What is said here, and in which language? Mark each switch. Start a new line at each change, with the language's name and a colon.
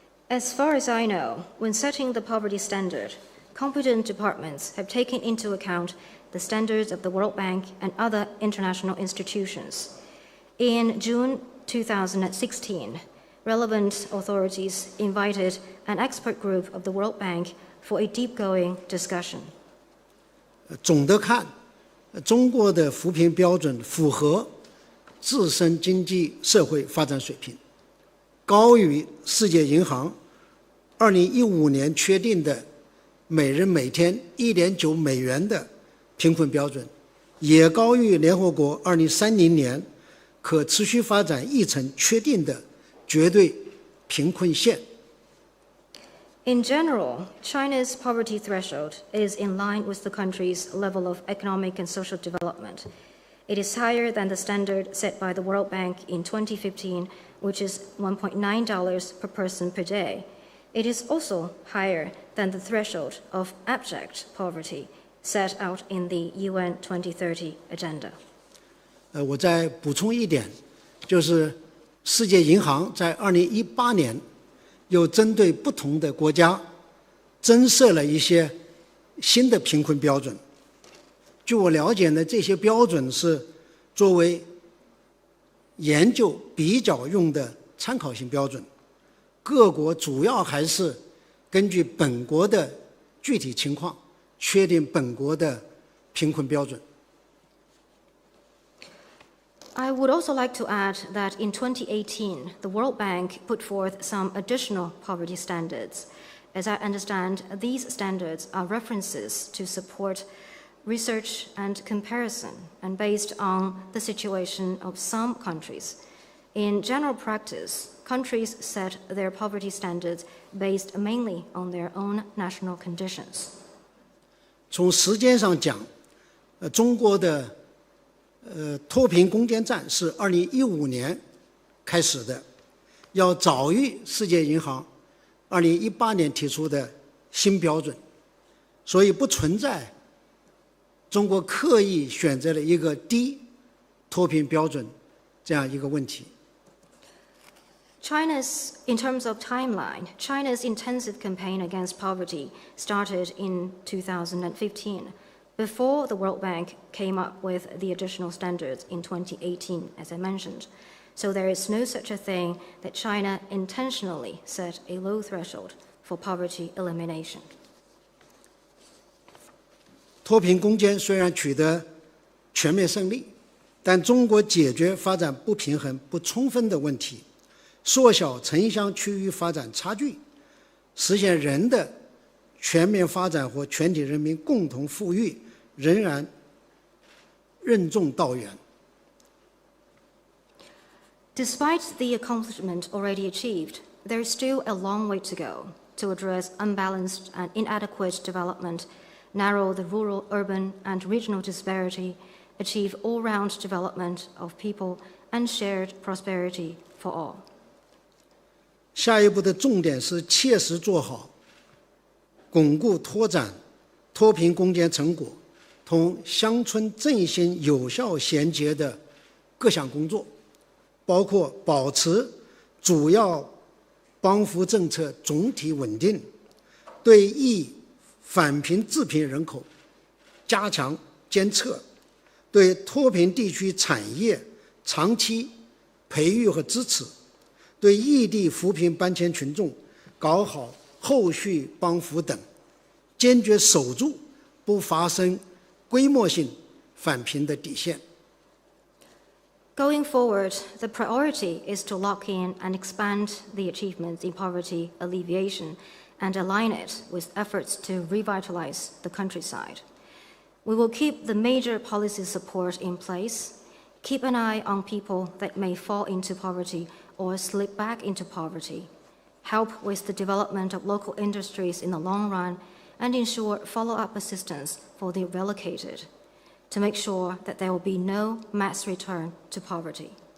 English: As far as I know, when setting the poverty standard, competent departments have taken into account the standards of the World Bank and other international institutions. In June 2016, relevant authorities invited an expert group of the World Bank for a deep-going discussion.
Chinese: 总的看，中国的扶贫标准符合自身经济社会发展水平，高于世界银行2015年确定的每人每天1.9美元的贫困标准，也高于联合国2030年可持续发展议程确定的绝对贫困线。
English: In general, China's poverty threshold is in line with the country's level of economic and social development. It is higher than the standard set by the World Bank in 2015, which is $1.9 per person per day. It is also higher than the threshold of abject poverty set out in the UN 2030 agenda.
Chinese: 我再补充一点，就是世界银行在2018年又针对不同的国家增设了一些新的贫困标准。据我了解呢，这些标准是作为研究比较用的参考性标准，各国主要还是根据本国的具体情况确定本国的贫困标准。
English: I would also like to add that in 2018, the World Bank put forth some additional poverty standards. As I understand, these standards are references to support research and comparison, and based on the situation of some countries. In general practice, countries set their poverty standards based mainly on their own national conditions.
Chinese: 从时间上讲，中国的脱贫攻坚战是2015年开始的，要早于世界银行2018年提出的新标准，所以不存在中国刻意选择了一个低脱贫标准这样一个问题。
English: In terms of timeline, China's intensive campaign against poverty started in 2015, before the World Bank came up with the additional standards in 2018, as I mentioned. So there is no such a thing that China intentionally set a low threshold for poverty elimination.
Chinese: 脱贫攻坚虽然取得全面胜利，但中国解决发展不平衡不充分的问题，缩小城乡区域发展差距，实现人的全面发展和全体人民共同富裕，仍然任重道远。
English: Despite the accomplishment already achieved, there is still a long way to go to address unbalanced and inadequate development, narrow the rural, urban, and regional disparity, achieve all-round development of people, and shared prosperity for all.
Chinese: 下一步的重点是切实做好巩固拓展脱贫攻坚成果同乡村振兴有效衔接的各项工作，包括保持主要帮扶政策总体稳定，对易返贫致贫人口加强监测，对脱贫地区产业长期培育和支持，对异地扶贫搬迁群众搞好后续帮扶等，坚决守住不发生规模性返贫的底线。
English: Going forward, the priority is to lock in and expand the achievements in poverty alleviation and align it with efforts to revitalize the countryside. We will keep the major policy support in place, keep an eye on people that may fall into poverty or slip back into poverty, help with the development of local industries in the long run, and ensure follow-up assistance for the relocated, to make sure that there will be no mass return to poverty.